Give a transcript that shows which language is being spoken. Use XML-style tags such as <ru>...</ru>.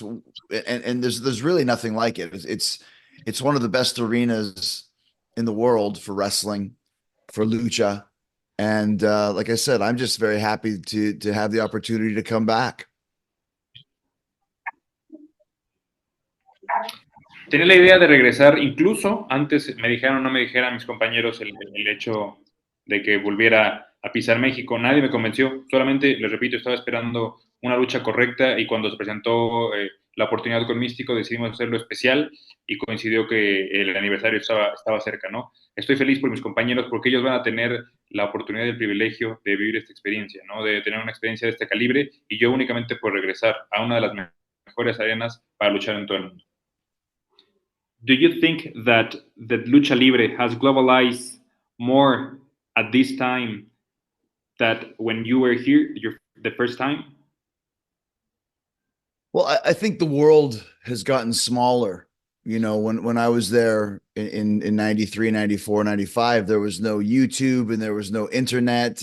<en>And there's really nothing like it. It's one of the best arenas in the world for wrestling, for lucha, and like I said, I'm just very happy to have the opportunity to come back.</en> <es>Tenía la idea de regresar, incluso antes me dijeron, no me dijeran mis compañeros el hecho de que volviera a pisar México. Nadie me convenció, solamente, les repito, estaba esperando una lucha correcta, y cuando se presentó la oportunidad con Místico, decidimos hacerlo especial, y coincidió que el aniversario estaba cerca, ¿no? Estoy feliz por mis compañeros, porque ellos van a tener la oportunidad y el privilegio de vivir esta experiencia, ¿no? De tener una experiencia de este calibre, y yo únicamente por regresar a una de las mejores arenas para luchar en todo el mundo.</es> <en>Do you think that Lucha Libre has globalized more at this time that when you were here, the first time? Well, I think the world has gotten smaller. You know, when I was there in 93, 94, 95, there was no YouTube and there was no internet.</en>